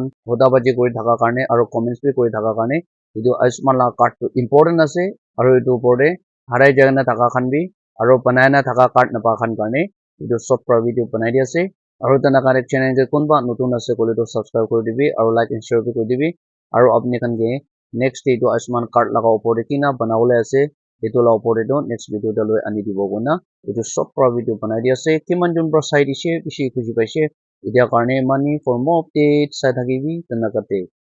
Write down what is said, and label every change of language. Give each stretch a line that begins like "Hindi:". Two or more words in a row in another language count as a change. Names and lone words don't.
Naga Pidgin: hoda baji kori thaka karne aro comments bi kori thaka karne etu Ayushman la card tu important ase aro etu opor de harai jai na thaka khan bi aro banai na thaka card napa khan karne etu sob para video banai di ase aro tana khan channel de kunba notun ase koile tu subscribe kori dibi aro
English: like and share
Naga Pidgin: bi kori dibi aro apne khan ke
English: next day
Naga Pidgin: tu Ayushman card laga opor de kina banawole ase etu la opor de tu
English: next video
Naga Pidgin: de loi ani dibo koina etu sob para video banai di ase kiman jon para sai dishe bishi khushi paise etia karne money
English: for more updates
Naga Pidgin: sai thakibi tana kate